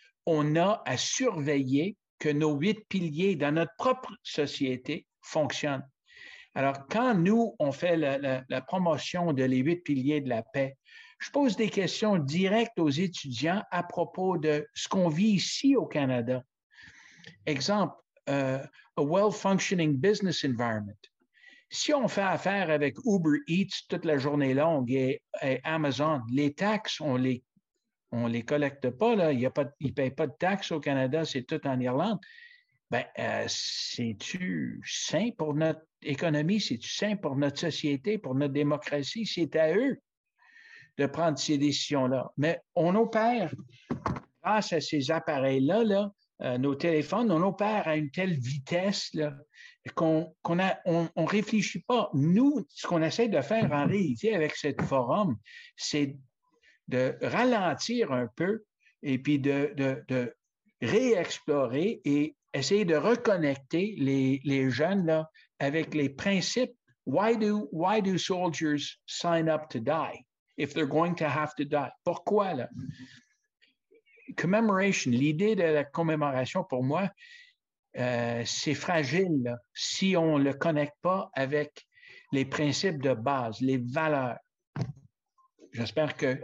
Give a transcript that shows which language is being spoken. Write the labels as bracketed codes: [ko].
[fr] On a à surveiller que nos 8 piliers dans notre propre société fonctionnent. Alors, quand nous, on fait la promotion de les 8 piliers de la paix, je pose des questions directes aux étudiants à propos de ce qu'on vit ici au Canada. Exemple, [en] a well-functioning business environment. [fr] Si on fait affaire avec Uber Eats toute la journée longue et Amazon, les taxes, on les collecte pas, là. Ils ne payent pas de taxes au Canada, c'est tout en Irlande. Ben, c'est-tu sain pour notre économie? C'est-tu sain pour notre société, pour notre démocratie? C'est à eux de prendre ces décisions-là. Mais on opère grâce à ces appareils-là, là, nos téléphones, on opère à une telle vitesse là, qu'on on réfléchit pas. Nous, ce qu'on essaie de faire en réalité avec ce forum, c'est de ralentir un peu et puis de réexplorer et essayer de reconnecter les jeunes là, avec les principes. [en] Why do soldiers sign up to die if they're going to have to die? [fr] Pourquoi là? Commemoration, l'idée de la commémoration pour moi, c'est fragile là, si on ne le connecte pas avec les principes de base, les valeurs. J'espère que.